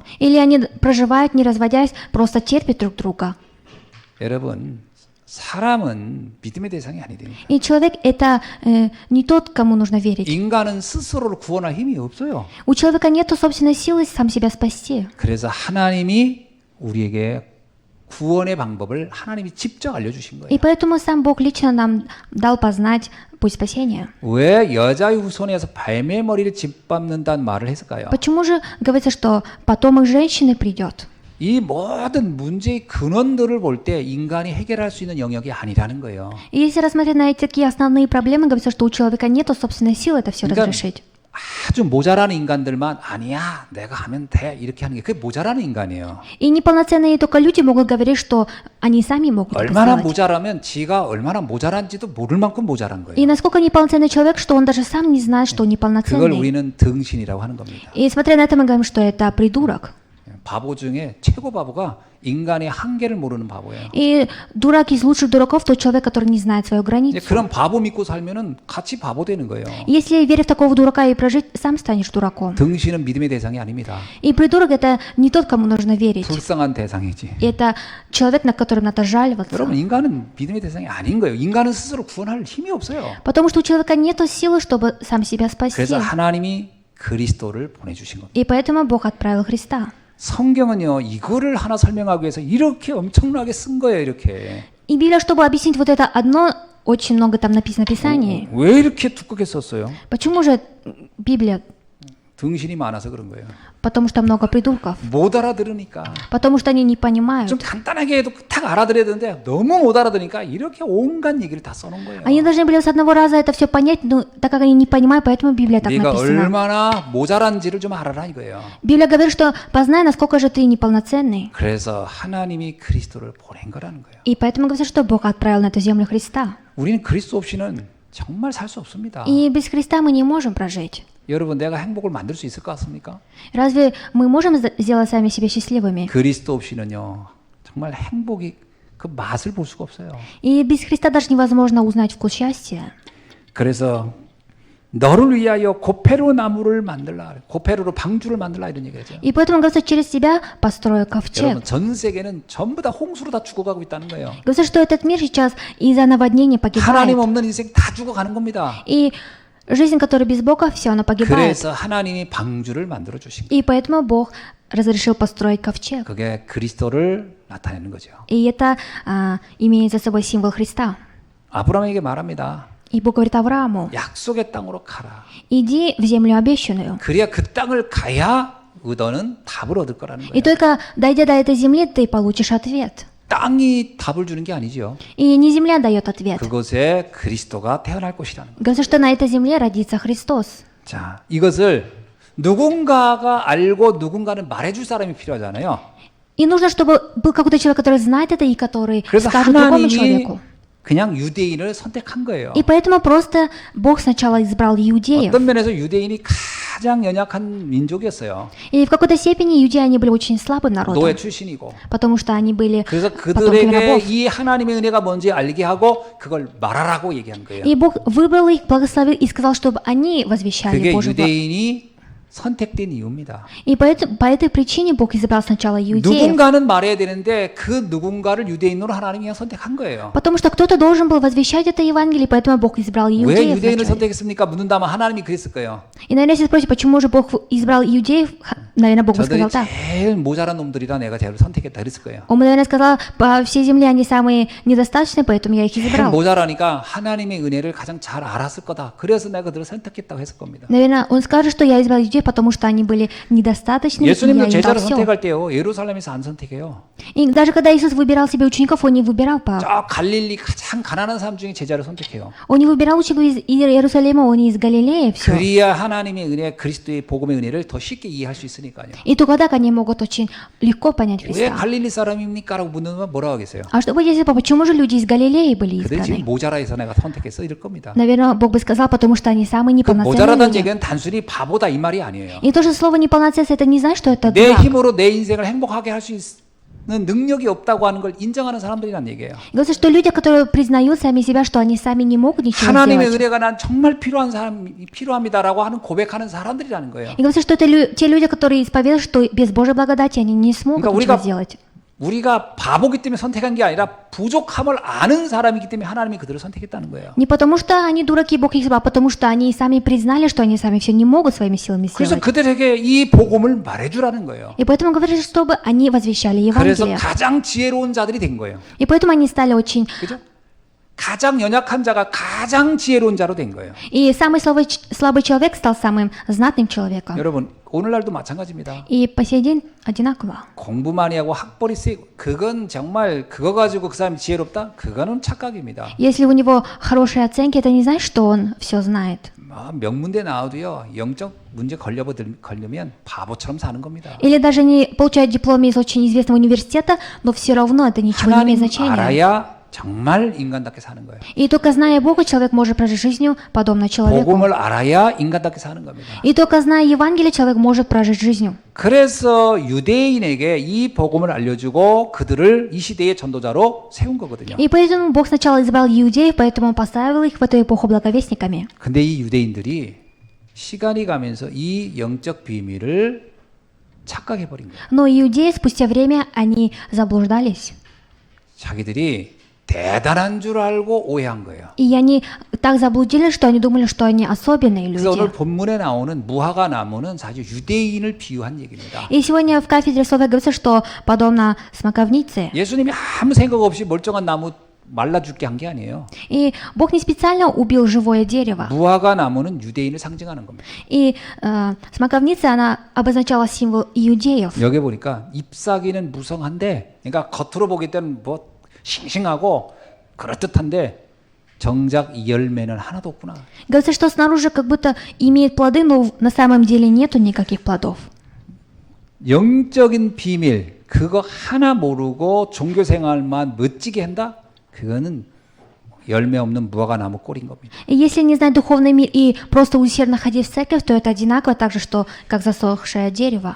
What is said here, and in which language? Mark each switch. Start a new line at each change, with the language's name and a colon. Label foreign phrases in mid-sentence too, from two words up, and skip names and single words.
Russian: Или они проживают, не разводясь, просто терпят друг друга.
Korean: 여러분 사람은 믿음의 대상이 아니되니까.
Russian: И человек это не тот, кому нужно верить.
Korean: 인간은 스스로를 구원할 힘이 없어요.
Russian: У человека нет собственной силы сам себя спасти.
Korean: 그래서 하나님이 우리에게 구원의 방법을 하나님이 직접 알려주신 거예요.
Russian: И поэтому сам Бог лично нам дал познать путь спасения.
Korean: 왜 여자의 후손에서 뱀의 머리를 짓밟는다는 말을 했을까요?
Russian: Почему же говорится, что потомок женщины придет?
Korean: 이 모든 문제의 근원들을 볼 때 인간이 해결할 수 있는 영역이 아니라는 거예요.
Russian: И если рассмотреть на эти такие основные проблемы, говорится, что у человека нет собственной силы это все
Korean: 그러니까
Russian: разрешить.
Korean: 아주 모자라는 인간들만 아니야 내가 하면 돼 이렇게 하는 게 그게 모자라는 인간이에요.
Russian: И неполноценные только люди могут говорить, что они сами могут это
Korean: 얼마나
Russian: сделать.
Korean: 모자라면 지가 얼마나 모자란지도 모를 만큼 모자란 거예요.
Russian: И насколько неполноценный человек, что он даже сам не знает, что он
Korean: 그걸
Russian: неполноценный.
Korean: 우리는 등신이라고 하는 겁니다.
Russian: И смотря на это, мы говорим, что это придурок.
Korean: 바보 중에 최고 바보가 인간의 한계를 모르는 바보예요.
Russian: И дурак из лучших дураков тот человек, который не знает свою
Korean: 이제
Russian: границу.
Korean: 그런 바보 믿고 살면은 같이 바보 되는 거예요.
Russian: Если верить в такого дурака и прожить, сам станешь дураком.
Korean: 등신은 믿음의 대상이 아닙니다.
Russian: И придурок это не тот, кому нужно верить.
Korean: 불쌍한 대상이지.
Russian: Это человек, на котором надо жаловаться.
Korean: 여러분 인간은 믿음의 대상이 아닌 거예요. 인간은 스스로 구원할 힘이 없어요.
Russian: Потому что у человека нет силы, чтобы сам себя спасти.
Korean: 그래서 하나님이 그리스도를 보내주신 겁니다.
Russian: И поэтому Бог отправил Христа.
Korean: 성경은요 이거를 하나 설명하기 위해서 이렇게 엄청나게 쓴 거예요. 이렇게
Russian: И Библия, чтобы объяснить вот это одно, очень много там написано в Писании.
Korean: 왜 이렇게 두껍게 썼어요?
Russian: Почему же Библия?
Korean: 등신이 많아서 그런 거예요.
Russian: Потому что много придурков.
Korean: 못 알아들으니까
Russian: Потому что они не понимают.
Korean: 좀 간단하게 해도 딱 알아들어야 되는데 너무 못 알아들으니까 이렇게 온갖 얘기를 다 써놓은 거예요.
Russian: Они должны были с одного раза это все понять, но так как они не понимают, поэтому Библия так
Korean: 네가
Russian: написана.
Korean: 얼마나 모자란지를 좀 알아라 이거예요.
Russian: Библия говорит, что познай, насколько же ты неполноценный.
Korean: 그래서 하나님이 그리스도를 보낸 거라는 거예요.
Russian: И поэтому говорится, что Бог отправил на эту землю Христа.
Korean: 우리는 그리스도 없이는 정말 살 수 없습니다.
Russian: И без Христа мы не можем прожить.
Korean: 여러분 내가 행복을 만들 수 있을 것 같습니까?
Russian: Разве мы можем сделать сами себя счастливыми?
Korean: 그리스도 없이는요 정말 행복이 그 맛을 볼 수가 없어요.
Russian: И без Христа даже невозможно узнать вкус счастья.
Korean: 그래서 너를 위하여 고페로 나무를 만들라, 고페로로 방주를 만들라 이런 얘기죠.
Russian: И поэтому говорится, через тебя построю ковчег.
Korean: 여러분 전 세계는 전부 다 홍수로 다 죽어가고 있다는 거예요.
Russian: Говорится, что этот мир сейчас из-за наводнения погибает.
Korean: 하나님 없는 인생 다 죽어가는 겁니다.
Russian: И жизнь, которая без Бога, все, она погибает.
Korean: 그래서 하나님이 방주를 만들어 주신 거예요.
Russian: И поэтому Бог разрешил построить ковчег.
Korean: 그게 그리스도를 나타내는 거죠.
Russian: И это имеет за собой символ Христа.
Korean: 아브라함에게 말합니다.
Russian: И Бог говорит Аврааму,
Korean: 약속의 땅으로 가라.
Russian: иди в землю обещанную.
Korean: 그래야 그 땅을 가야 너는 답을 얻을 거라는
Russian: И
Korean: 거예요.
Russian: только дойдя до этой земли, ты получишь ответ.
Korean: 땅이 답을 주는 게 아니죠.
Russian: И не земля дает ответ.
Korean: 그곳에 그리스도가 태어날 것이라는 거예요.
Russian: Говорится, что на этой земле родится Христос.
Korean: 자, 이것을 누군가가 알고 누군가는 말해줄 사람이 필요하잖아요.
Russian: И нужно, чтобы был какой-то человек, который знает это и который
Korean: 그래서
Russian: скажет другому
Korean: 하나님이
Russian: человеку.
Korean: 그냥 유대인을 선택한 거예요.
Russian: И поэтому просто Бог сначала избрал иудеев.
Korean: 어떤 면에서 유대인이 가장 연약한 민족이었어요.
Russian: И в какой-то степени иудеи, они были очень слабым народом.
Korean: 노예 출신이고.
Russian: Потому что они были
Korean: 그래서
Russian: потомками
Korean: 그들에게
Russian: рабов.
Korean: 이 하나님의 은혜가 뭔지 알게 하고 그걸 말하라고 얘기한 거예요.
Russian: И Бог выбрал их, благословил и сказал, чтобы они возвещали
Korean: 그게
Russian: Божий благо.
Korean: 유대인이 선택된 이유입니다.
Russian: И по этой причине Бог избрал сначала иудеев.
Korean: 누군가는 말해야 되는데 그 누군가를 유대인으로 하나님이 그냥 선택한 거예요.
Russian: Потому что кто-то должен был возвещать это Евангелие, поэтому Бог избрал
Korean: 왜
Russian: иудеев
Korean: 유대인을
Russian: вначале.
Korean: 선택했습니까? 묻는다면 하나님이 그랬을 거예요.
Russian: И, наверное, если спросите, почему же Бог избрал иудеев, наверное, Бог бы
Korean: 저들이
Russian: сказал так.
Korean: 제일 모자란 놈들이라 내가 쟤를 선택했다 그랬을 거예요.
Russian: Он бы, наверное, сказал, по всей земле они самые недостаточные, поэтому я их
Korean: 제일
Russian: избрал.
Korean: 모자라니까 하나님의 은혜를 가장 잘 알았을 거다. 그래서 내가 그들을 선택했다고 했을 겁니다.
Russian: Наверное, он скажет, что я избрал иудеев, потому что они были недостаточными, и я
Korean: 예수님도
Russian: им дал
Korean: 제자를
Russian: все.
Korean: 선택할 때요. 예루살렘에서 안 선택해요.
Russian: И даже когда Иисус выбирал себе учеников, он не выбирал по...
Korean: 저 갈릴리 가장 가난한 사람 중에 제자를 선택해요.
Russian: Он не выбирал учеников из Иерусалима, он из Галилеи, все.
Korean: 그리야 하나님의 은혜, 그리스도의 복음의 은혜를 더 쉽게 이해할 수 있으니까요.
Russian: И только так они могут очень легко понять
Korean: 왜
Russian: Христа.
Korean: 갈릴리 사람입니까? 라고 묻는 뭐라고 하겠어요?
Russian: А что будет, если почему же люди из Галилеи были
Korean: 그들 지금
Russian: избраны?
Korean: 모자라해서 내가 선택했어 이럴 겁니다.
Russian: Наверное, Бог бы сказал, потому что они самые
Korean: 그
Russian: неполноценные
Korean: 모자라다는
Russian: люди.
Korean: 얘기는 단순히 바보다 이 말이 아니에요.
Russian: И то же слово неполноценность, это не значит, что это
Korean: 내
Russian: дурак.
Korean: 힘으로 내 인생을 행복하게 할 수 있는 능력이 없다고 하는 걸 인정하는 사람들이란 얘기예요.
Russian: Говорится, что люди, которые признают сами себя, что они сами не могут ничего
Korean: 하나님의
Russian: сделать.
Korean: 은혜가 난 정말 필요한 사람이 필요합니다라고 하는 고백하는 사람들이라는 거예요.
Russian: И говорится, что это те люди, которые исповедуют, что без Божьей благодати они не смогут
Korean: 그러니까
Russian: ничего
Korean: 우리가
Russian: сделать.
Korean: 우리가 바보기 때문에 선택한 게 아니라 부족함을 아는 사람이기 때문에 하나님이 그들을 선택했다는 거예요.
Russian: Не потому что они дураки, Бог их избрал, а потому что они сами признали, что они сами все не могут своими силами
Korean: 그래서
Russian: сделать.
Korean: 그들에게 이 복음을 말해주라는 거예요.
Russian: И поэтому говорится, чтобы они возвещали
Korean: 그래서
Russian: Евангелие.
Korean: 가장 지혜로운 자들이 된 거예요.
Russian: И поэтому они стали очень...
Korean: 그죠? 가장 연약한 자가 가장 지혜로운 자로 된 거예요.
Russian: И самый слабый человек стал самым знатным человеком.
Korean: 여러분 오늘날도 마찬가지입니다.
Russian: И по сей день одинаково.
Korean: 공부 많이 하고 학벌이 세 그건 정말 그거 가지고 그 사람이 지혜롭다? 그거는 착각입니다.
Russian: Если у него хорошие оценки, это не значит, что он все знает.
Korean: 명문대 나와도요 영적 문제 걸려면 바보처럼 사는 겁니다.
Russian: Или даже не получает диплом из очень известного университета, но все равно это ничего не имеет
Korean: 하나님
Russian: значения.
Korean: 알아야 정말 인간답게 사는 거예요.
Russian: И только зная Бога, человек может прожить жизнью подобно человеку.
Korean: 복음을 알아야 인간답게 사는 겁니다.
Russian: И только зная Евангелие, человек может прожить жизнью.
Korean: 그래서 유대인에게 이 복음을 알려주고 그들을 이 시대의 전도자로 세운 거거든요.
Russian: И поэтому Бог сначала избрал иудеев, поэтому он поставил их в эту эпоху благовестниками.
Korean: 근데 이 유대인들이 시간이 가면서 이 영적 비밀을 착각해 버린 거예요.
Russian: Но иудеи спустя время они заблуждались.
Korean: 자기들이 대단한 줄 알고 오해한 거예요.
Russian: И они так заблудились, что они думали, что они особенные
Korean: 그래서 오늘
Russian: люди.
Korean: 본문에 나오는 무화과 나무는 사실 유대인을 비유한 얘기입니다.
Russian: И сегодня в кафедре слова говорится, что подобно смоковнице.
Korean: 예수님이 아무 생각 없이 멀쩡한 나무 말라 죽게 한 게 아니에요.
Russian: И Бог не специально убил живое дерево.
Korean: 무화과 나무는 유대인을 상징하는 겁니다.
Russian: И смоковница, она обозначала символ иудеев.
Korean: 여기 보니까 잎사귀는 무성한데, 그러니까 겉으로 보기 때는 뭐 싱싱하고 그럴듯한데 정작 이 열매는 하나도 없구나.
Russian: Говорится, что снаружи как будто имеет плоды, но на самом деле нету никаких плодов.
Korean: 영적인 비밀 그거 하나 모르고 종교 생활만 멋지게 한다? 그거는 열매 없는 무화과 나무 꼴인 겁니다.
Russian: И если не знать духовный мир и просто усердно ходить в церковь, то это одинаково так же, что как засохшее дерево.